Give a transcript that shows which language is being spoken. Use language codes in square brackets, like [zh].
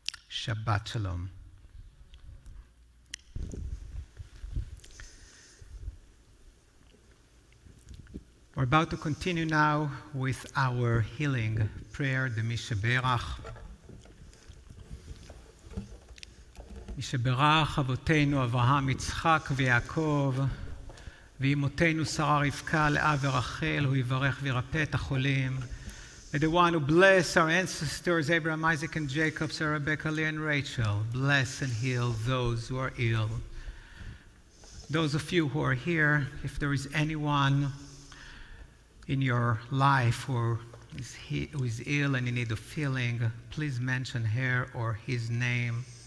[he] Shabbat Shalom. [en] We're about to continue now with our healing prayer, the Mishaberach. [he] משברך אבותינו אברהם, יצחק ויעקב, ואמותינו שרה רבקה, לאה ורחל, הוא יברך וירפא את החולים. [en] May the one who bless our ancestors, Abraham, Isaac, and Jacob, Sarah, Rebecca, Leah, and Rachel, bless and heal those who are ill. Those of you who are here, if there is anyone in your life who is ill and in need of healing, please mention her or his name.